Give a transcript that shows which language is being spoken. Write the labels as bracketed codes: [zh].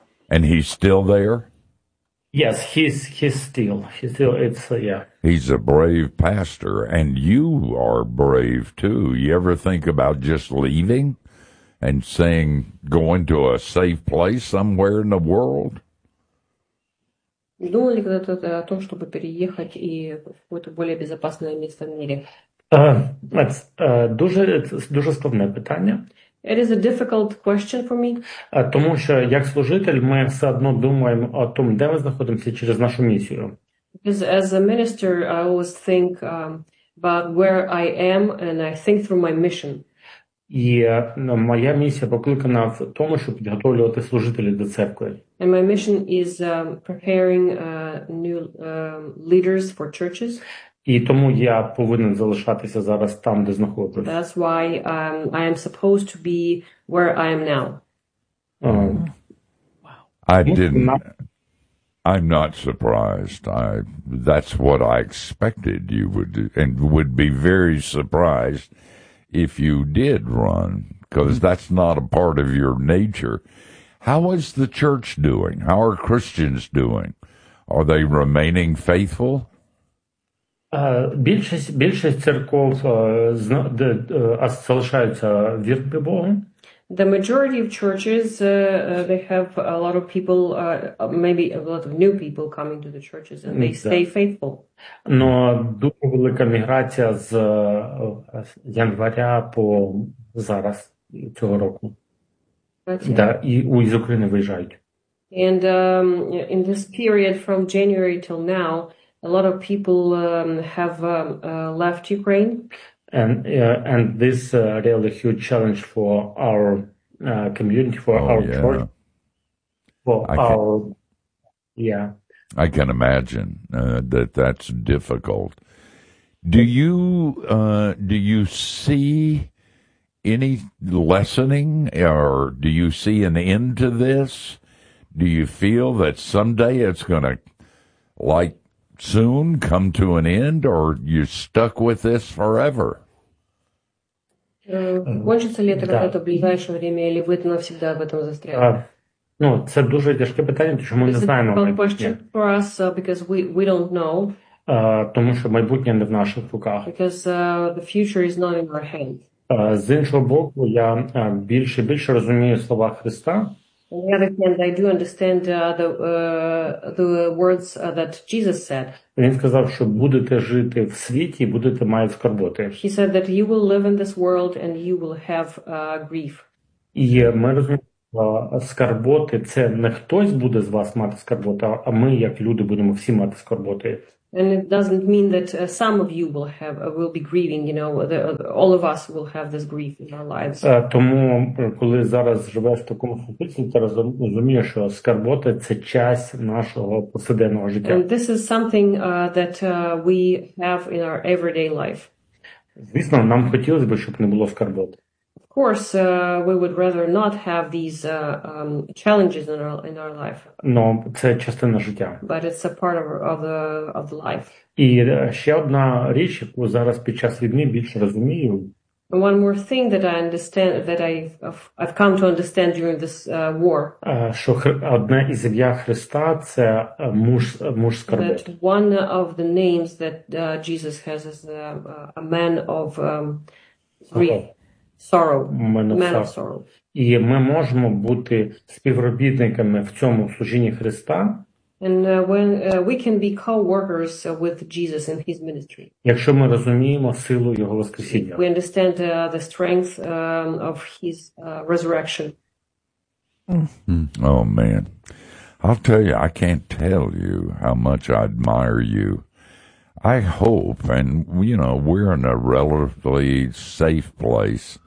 [en] And he's still there? Yes, he's still, it's, He's a brave pastor, and you are brave, too. You ever think about just leaving and saying, going to a safe place somewhere in the world? [ru] Думали когда-то о том, чтобы переехать и в какое-то более безопасное место в мире? [uk] Дуже складне питання. [en] It is a difficult question for me. [uk] Тому що як служитель ми все одно думаємо о тому, де ми знаходимося через нашу місію. [en] As a minister, I always think about where I am and I think through my mission. [uk] І моя місія покликана в тому, щоб підготовлювати служителів до церкви. [en] And my mission is preparing new leaders for churches. [uk] І тому я повинен залишатися зараз там, де знаходжусь. [en] That's why I am supposed to be where I am now. I'm not surprised. That's what I expected you would do, and would be very surprised if you did run, because that's not a part of your nature. How is the church doing? How are Christians doing? Are they remaining faithful? [uk] Більшість церков залишаються вірними Богу. [en] The majority of churches, they have a lot of people, maybe a lot of new people coming to the churches, and they stay faithful. [uk] Но дуже велика міграція з января по зараз цього року. Да, і з України виїжджають. [en] And in this period from January till now, a lot of people have left Ukraine. And this really huge challenge for our community, for church. I can imagine that's difficult. Do you see any lessening, or do you see an end to this? Do you feel that someday it's going to, like, soon come to an end, or you're stuck with this forever? [ru] Кончиться ли это когда-то в ближайшее время, или вы навсегда в этом застряли? [uk] Ну, це дуже тяжке питання, тому що ми не знаємо. [en] Is it a big question for us, because we don't know? [uk] Тому що майбутнє не в наших руках. [en] Because the future is not in our hands. [uk] З іншого боку, я більше і більше розумію слова Христа. [en] On the other hand, I do understand the words that Jesus said. [uk] Він сказав, що будете жити в світі, будете мати скорботи. [en] He said that you will live in this world and you will have grief. [uk] І ми розуміємо, скорботи – це не хтось буде з вас мати скорботи, а ми, як люди, будемо всі мати скорботи. [en] And it doesn't mean that some of you will have will be grieving, you know, all of us will have this grief in our lives. [uk] Тому коли зараз живеш в такому ситуації, ти розумієш, що скорботи – це часть нашого повсякденного життя. [en] And this is something that we have in our everyday life. [uk] Звісно, нам хотілося б, щоб не було скорботи. [en] Of course, we would rather not have these challenges in our life. [uk] Но це частина життя. [en] But it's a part of the life. [uk] І ще одна річ, яку зараз під час війни більше розумію. [en] And one more thing that I understand that I've come to understand during this war. [uk] Що одна із ім'я Христа це муж скорботи. [en] That one of the names that Jesus has is a man of grief. Sorrow. [uk] І ми можемо бути співробітниками в цьому служінні Христа. [en] And when we can be co-workers with Jesus in his ministry. Якщо ми розуміємо силу його воскресіння. We understand the strength of his resurrection. Oh man. I'll tell you, I can't tell you how much I admire you. I hope, and you know, we're in a relatively safe place.